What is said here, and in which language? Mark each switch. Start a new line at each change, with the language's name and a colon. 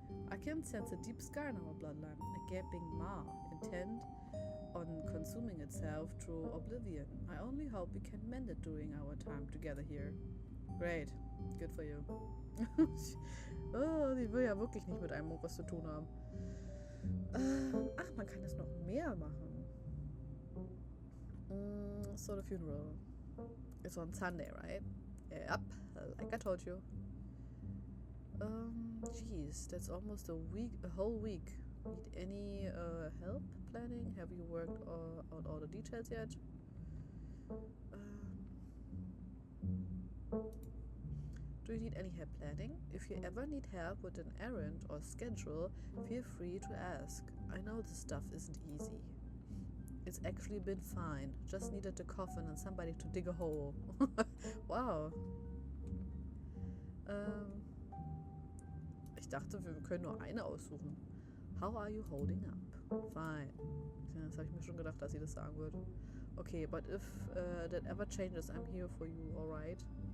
English: I can sense a deep scar in our bloodline, a gaping maw, intent on consuming itself through oblivion. I only hope we can mend it during our time together here. Great, good for you.
German: Oh, sie will ja wirklich nicht mit einem was zu tun haben. Ach, man kann es noch mehr machen.
English: So the funeral. It's on Sunday, right? Yep, like I told you. Jeez, that's almost a whole week. Need any help planning? Have you worked out all the details yet? Do you need any help planning? If you ever need help with an errand or schedule, feel free to ask. I know this stuff isn't easy. It's actually been fine. Just needed a coffin and somebody to dig a hole. Wow.
German: Ich dachte, wir können nur eine aussuchen.
English: How are you holding up? Fine.
German: Ja, das habe ich mir schon gedacht, dass sie das sagen würde.
English: Okay, but if that ever changes, I'm here for you, alright?